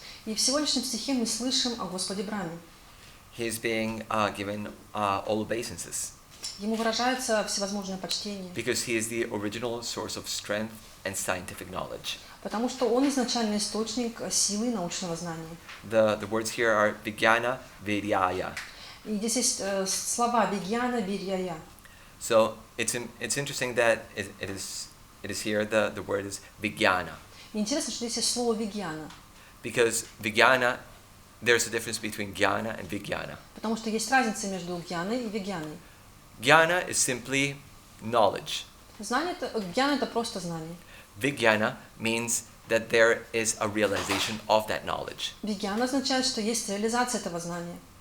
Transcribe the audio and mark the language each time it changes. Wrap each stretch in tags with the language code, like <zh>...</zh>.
<ru>И в сегодняшнем стихе мы слышим о Господе Брахме.</ru> <en>He is being given all obeisances.</en> <ru>Ему выражается всевозможное почтение.</ru> <en>Because he is the original source of strength and scientific knowledge.</en> <ru>Потому что он изначальный источник силы и научного знания.</ru> <en>The words here are Vijnana Viryaya.</en> <ru>И здесь есть слова Вигьяна, Вирьяя.</ru> <en>So it's interesting that it is here the word is Vijnana.</en> <ru>Интересно, что здесь есть слово Вигьяна.</ru> <en>Because Vijnana, there's a difference between Jnana and Vijnana.</en> <ru>Потому что есть разница между Гьяной и Вигьяной.</ru> <en>Jnana is simply knowledge.</en> <ru>Гьяна это просто знание.</ru> <en>Vijnana means that there is a realization of that knowledge.</en> <ru>Вигьяна означает, что есть реализация этого знания.</ru>